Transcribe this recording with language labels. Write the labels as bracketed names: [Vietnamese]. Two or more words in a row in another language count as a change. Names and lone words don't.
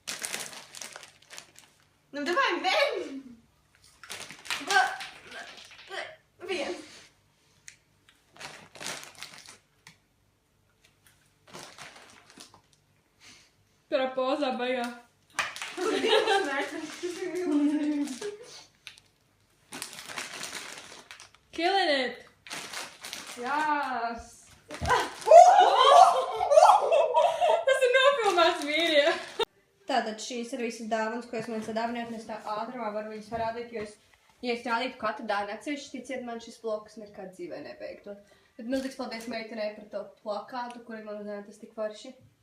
[Latvian] Nu, davai, ven! Viens. Turā pozā baigā. [English] Killing it! Yes! [Latvian] Tas ir nofilmēts video! Tātad šīs ir visas dāvanas, ko es man sadāvināju, un es tā ātrumā varu viņas parādīt, jo ja es rādītu katru dāvanu atsevišķi, ticiet man šis vlogs nekad dzīvē nebeigtu. Bet milzīgs paldies meitenei par to plakātu, kuri man uzzināja tas tik forši.